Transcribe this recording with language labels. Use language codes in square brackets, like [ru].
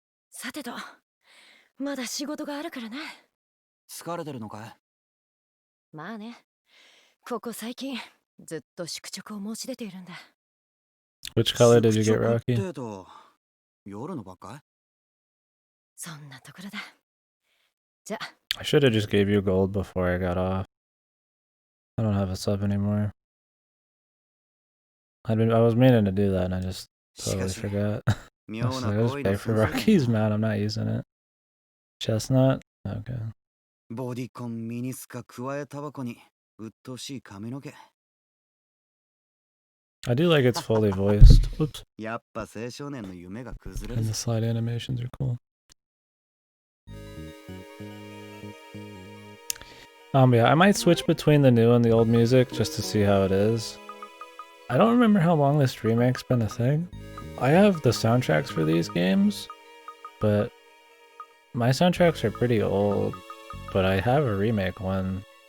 [ja] さてと、まだ仕事があるからな。疲れてるのかい？まあね。ここ最近ずっと宿直を申し出ているんだ。 [en] Which color did you get, Rocky? [ja] 夜のばっかい？そんなところだ。じゃ。 [en] I should have just gave you gold before I got off. I don't have a sub anymore. I was meaning to do that and I just totally forgot. I was like, I'll just pay for Rocky's mount. I'm not using it. Chestnut? Okay. [ja] ボディコンミニスカ加えタバコにうっとうしい髪の毛。 [en] I do like it's fully voiced. Oops. [ja] やっぱ青少年の夢が崩れる。 [en] And the slide animations are cool. Yeah, I might switch between the new and the old music just to see how it is. I don't remember how long this remake's been a thing. I have the soundtracks for these games, but my soundtracks are pretty old, but I have a remake one.